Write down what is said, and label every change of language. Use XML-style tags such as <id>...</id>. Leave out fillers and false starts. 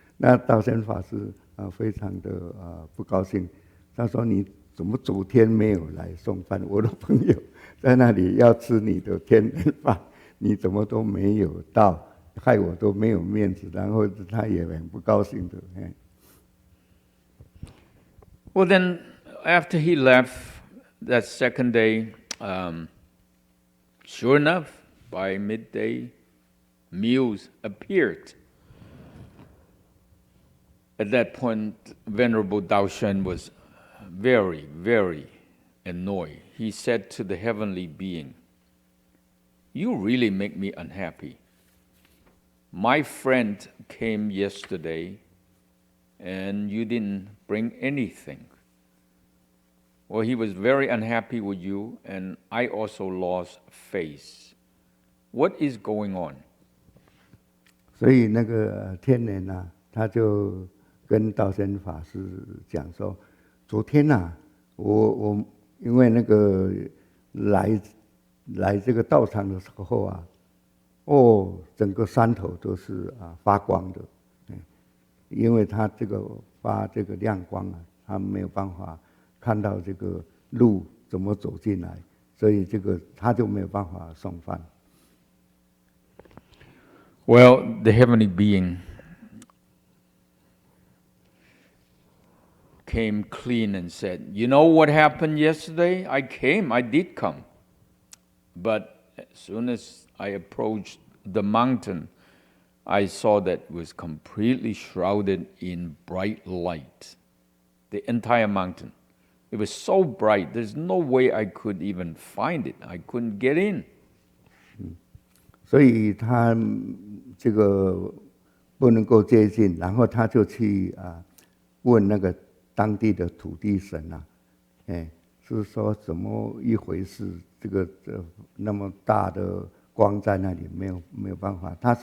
<zh>那道宣法师非常的不高兴，他说：“你怎么昨天没有来送饭？我的朋友在那里要吃你的天人饭，你怎么都没有到，害我都没有面子。” 然后他也很不高兴的。</zh> <en>Well, then, after he left that second day, sure enough, by midday, meals appeared. At that point, Venerable Dao Shen was very, very annoyed. He said to the heavenly being, "You really make me unhappy. My friend came yesterday, and you didn't bring anything. Well, he was very unhappy with you, and I also lost faith. What is going on?"</en> <zh>所以那个天人啊，他就跟道宣法师讲说：“昨天啊，我因为那个来这个道场的时候啊，整个山头都是发光的，因为他这个发这个亮光啊，他没有办法看到这个路怎么走进来，所以这个他就没有办法送饭。</zh> <en>Well, the heavenly being came clean and said, "You know what happened yesterday? I did come. But as soon as I approached the mountain, I saw that it was completely shrouded in bright light. The entire mountain. It was so bright, there's no way I could even find it. I couldn't get in."</en> <zh>所以他这个不能够接近，然后他就去问那个当地的土地神啊，是说怎么一回事？这个那么大的光在那里，没有办法。</zh>